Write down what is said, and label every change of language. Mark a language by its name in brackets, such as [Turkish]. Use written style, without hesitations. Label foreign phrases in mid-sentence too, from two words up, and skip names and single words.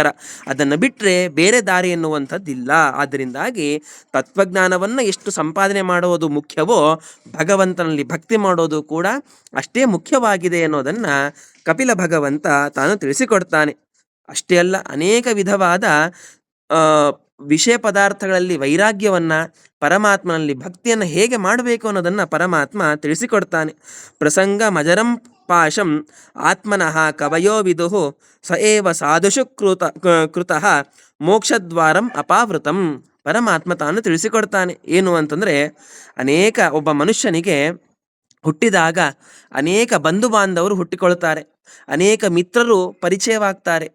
[Kannada] ಅದನ್ನು ಬಿಟ್ಟರೆ ಬೇರೆ ದಾರಿ ಎನ್ನುವಂಥದ್ದಿಲ್ಲ. ಆದ್ದರಿಂದಾಗಿ ತತ್ವಜ್ಞಾನವನ್ನು ಎಷ್ಟು ಸಂಪಾದನೆ ಮಾಡುವುದು ಮುಖ್ಯವೋ ಭಗವಂತನಲ್ಲಿ ಭಕ್ತಿ ಮಾಡೋದು ಕೂಡ ಅಷ್ಟೇ ಮುಖ್ಯವಾಗಿದೆ ಅನ್ನೋದನ್ನು ಕಪಿಲ ಭಗವಂತ ತಾನು ತಿಳಿಸಿಕೊಡ್ತಾನೆ. ಅಷ್ಟೇ ಅಲ್ಲ, ಅನೇಕ ವಿಧವಾದ ವಿಷಯ ಪದಾರ್ಥಗಳಲ್ಲಿ ವೈರಾಗ್ಯವನ್ನು, ಪರಮಾತ್ಮನಲ್ಲಿ ಭಕ್ತಿಯನ್ನು ಹೇಗೆ ಮಾಡಬೇಕು ಅನ್ನೋದನ್ನು ಪರಮಾತ್ಮ ತಿಳಿಸಿಕೊಡ್ತಾನೆ. [Sanskrit] ಪ್ರಸಂಗ ಮಜರಂ ಪಾಶಂ ಆತ್ಮನಃ ಕವಯೋ ವಿದುಹು ಸ ಏವ ಸಾಧುಷು ಕೃತಃ ಮೋಕ್ಷದ್ವಾರಂ ಅಪಾವೃತಂ. [Kannada] ಪರಮಾತ್ಮ ತಾನು ತಿಳಿಸಿಕೊಡ್ತಾನೆ. ಏನು ಅಂತಂದರೆ, ಒಬ್ಬ ಮನುಷ್ಯನಿಗೆ ಹುಟ್ಟಿದಾಗ ಅನೇಕ ಬಂಧು ಬಾಂಧವರು ಹುಟ್ಟಿಕೊಳ್ತಾರೆ, ಅನೇಕ ಮಿತ್ರರು ಪರಿಚಯವಾಗ್ತಾರೆ.